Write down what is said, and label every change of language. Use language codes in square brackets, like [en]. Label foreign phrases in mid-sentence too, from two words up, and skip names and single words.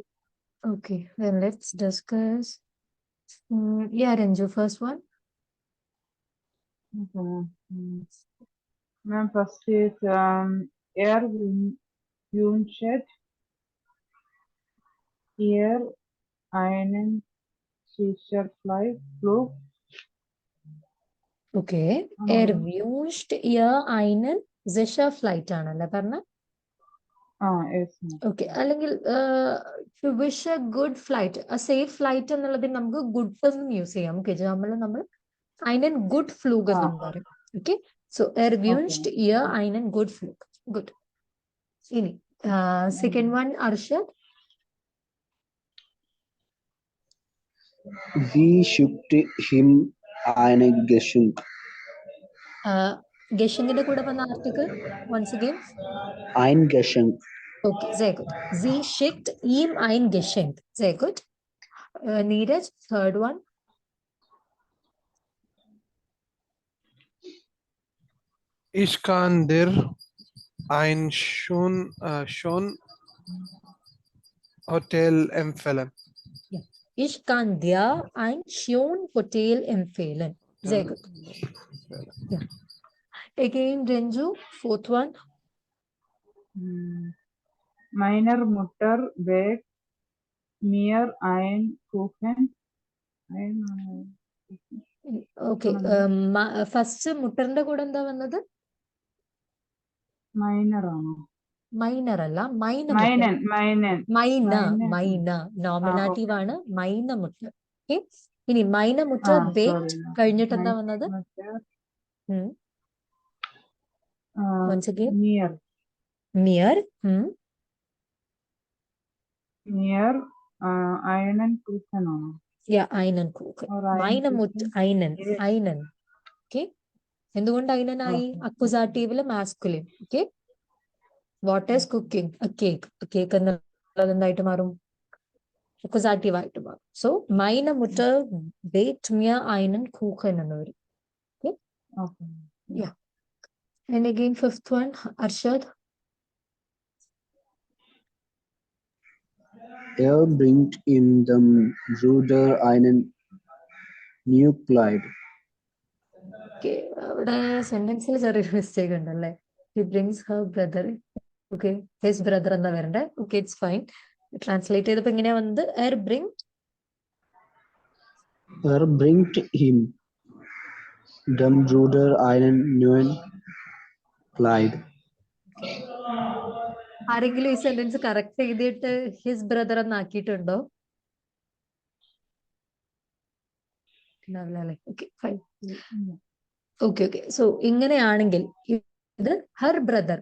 [en] Okay, then let's discuss. Yeah, Renju, first one. Okay. Ma'am, first is [de] air Wunschet, air einen Fischerfly, Flug. Okay. Erwünscht ihr einen sicher flight [ml] ആണല്ലേ പറഞ്ഞ? [en] Yes, ma'am. [ml] ഓക്കെ, അല്ലെങ്കിൽ [en] to wish a good flight, a safe flight [ml] എന്നുള്ളതിന് നമുക്ക് ഗുഡ് എന്നും യൂസ് ചെയ്യാം. ഓക്കെ, നമ്മൾ [de] einen good Flug [ml] എന്നും പറയും. [en] okay, so [de] erwünscht ihr einen good Flug. ഗുഡ്. [ml] ഇനി [en] second one [ml] അർഷദ്. [de] Wie schickt him eine Geschenk? [ml] ഗഷിങ്ങിന്റെ കൂടെ വന്ന ആർട്ടിക്കിൾ [en] once again. [de] Ein Geschenk. Okay, sehr gut. Sie schickt ihm ein Geschenk. Sehr gut. [en] Neeraj, third one. [de] Ich kann dir ein schön Hotel empfehlen. [en] Yeah. [de] Ich kann dir ein schön Hotel empfehlen. Sehr gut. [en] Yeah. Again, Renju, fourth one. [de] Meiner Mutter backt mir ein Kuchen. [ml] Okay. ഫസ്റ്റ് മുട്ടറിന്റെ കൂടെ എന്താ വന്നത്? മൈനർ ആണോ? മൈനർ അല്ല, മൈന. നോമിനാറ്റീവ് ആണ് [de] Meine Mutter. [ml] ഓക്കെ, ഇനി [de] Meine Mutter backt [ml] കഴിഞ്ഞിട്ട് എന്താ വന്നത്? [en] Once again. [de] Mir. Mir einen Kuchen ആണോ? Yeah, einen Kuchen. Meine Mutter, einen. [en] Okay. [ml] എന്തുകൊണ്ട് ഐനനായി? അക്വസാറ്റീവില് മാസ്കുലിൻ. [en] Okay, what is cooking? A cake. [ml] കേക്ക് എന്നുള്ളത് എന്തായിട്ട് മാറും? അക്വസാറ്റീവ് ആയിട്ട് മാറും. സോ [de] Meine Mutter backt mir einen Kuchen [ml] എന്ന് വരും. [en] Okay, ja. And again fifth one അർഷദ്. [de] Bringt ihm dem Bruder einen new Kleid. [ml] ഓക്കെ, അവിടെ സെന്റൻസിൽ ചെറിയൊരു മിസ്റ്റേക്ക് ഉണ്ടല്ലേ. [en] He brings her brother. Okay, his brother [ml] എന്താ വരണ്ടേ? [en] Okay, it's fine. [ml] ട്രാൻസ്ലേറ്റ് ചെയ്തപ്പോ എങ്ങനെയാ വന്നത്? [de] Bringt ihm dem Bruder einen neuen Kleid. [ml] ആരെങ്കിലും ഈ സെന്റൻസ് കറക്റ്റ് ചെയ്തിട്ട് [en] his brother [ml] എന്നാക്കിയിട്ടുണ്ടോ? [en] Okay, fine. okay, so [ml] ഇങ്ങനെയാണെങ്കിൽ ഇത് [en] her brother.